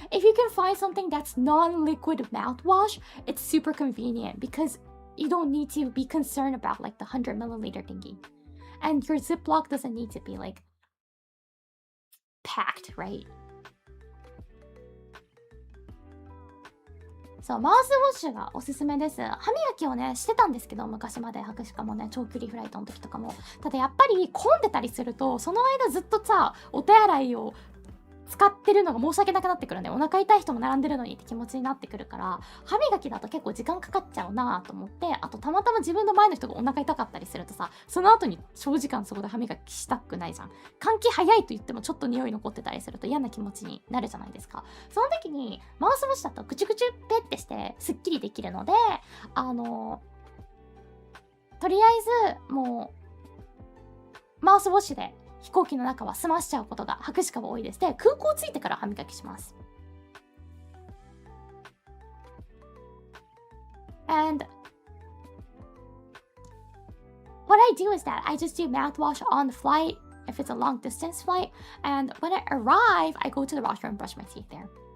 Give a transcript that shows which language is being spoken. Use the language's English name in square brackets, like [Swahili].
[English] If you can find something that's non-liquid mouthwash, it's super convenient because you don't need to be concerned about like the 100 milliliter thingy. And your Ziploc doesn't need to be like packed, right? [Japanese] そう、マウスウォッシュがおすすめです。歯磨きをね、してたんですけど、昔まで博士課もね、長距離フライトの時とかも。ただやっぱり混んでたりすると、その間ずっとさ、お手洗いを使ってるのが申し訳なくなってくるんで、お腹痛い人も並んでるのにって気持ちになってくるから、歯磨きだと結構時間かかっちゃうなと思って、あとたまたま自分の前の人がお腹痛かったりするとさ、その後に長時間そこで歯磨きしたくないじゃん。換気早いと言ってもちょっと匂い残ってたりすると嫌な気持ちになるじゃないですか。その時にマウスウォッシュだとクチュクチュペッてしてスッキリできるので、とりあえずもうマウスウォッシュで飛行機の中は済ましちゃうことが博士課は多いです。で、空港着いてから歯磨きします。 [English] And what I do is that I just do mouthwash on the flight if it's a long distance flight. And when I arrive, I go to the washroom and brush my teeth there.